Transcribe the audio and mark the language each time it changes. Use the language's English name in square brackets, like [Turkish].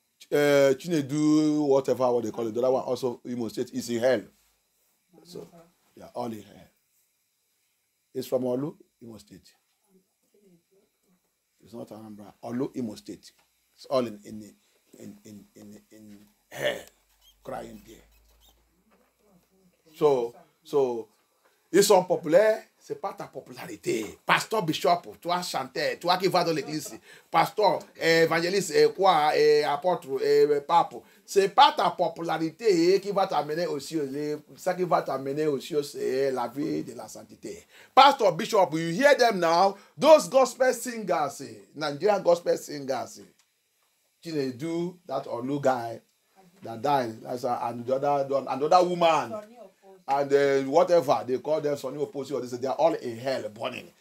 [English] Chinedu, whatever what they call it, the other one also, Imo State, is in hell. So they are all in hell. It's from Olu, Imo State. It's not Anambra. Olu, Imo State. It's all in hell, crying there. [French] So, ils sont populaires, ce n'est pas ta popularité. Pasteur, bishop, toi chanteur, toi qui vas dans l'église, pasteur, évangéliste, apôtre, pape, ce n'est pas ta popularité qui va t'amener aux cieux. Ce qui va t'amener aux cieux, c'est la vie de la sainteté. [English] Pastor, bishop, you hear them now, those gospel singers, Nigerian gospel singers, Chinedu, that Olu guy that died, and another woman. And whatever they call them, Sonny Oposi, or they are all in hell burning.